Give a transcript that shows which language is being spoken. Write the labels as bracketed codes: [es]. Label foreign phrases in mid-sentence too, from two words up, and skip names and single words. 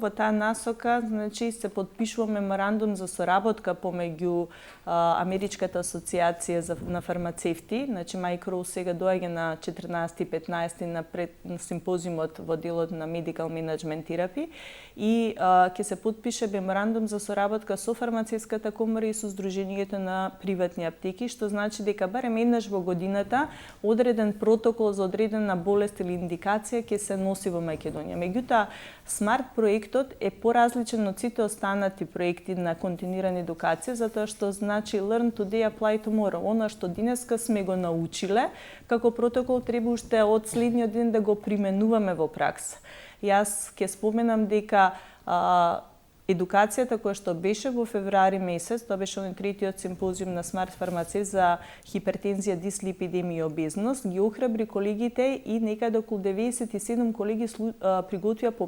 [mk] Во таа насока, значи, се подпишува меморандум за соработка помеѓу Америчката асоциација на фармацевти, значи Майкроу сега доаѓа на 14 и 15 на симпозиумот во делот на Medical Management Therapy и ќе се подпише меморандум за соработка со фармацевската комора и со Сдруженијето на приватни аптеки, што значи дека барем еднаш во годината одреден протокол за одредена болест или индикација ќе се носи во Македонија. Меѓутоа, смарт проектот е поразличен од сите останати проекти на континуирана едукација, затоа што значи [en] learn today, apply tomorrow. [mk] Она што денеска сме го научиле, како протокол треба уште од следниот ден да го применуваме во пракса. Јас ќе споменам дека едукацијата која што беше во февруари месец, тоа беше оној третиот симпозиум на смарт фармацевт за хипертензија, дислипидемија и обезност, ги охрабри колегите и некаде околу 97 колеги приготвија по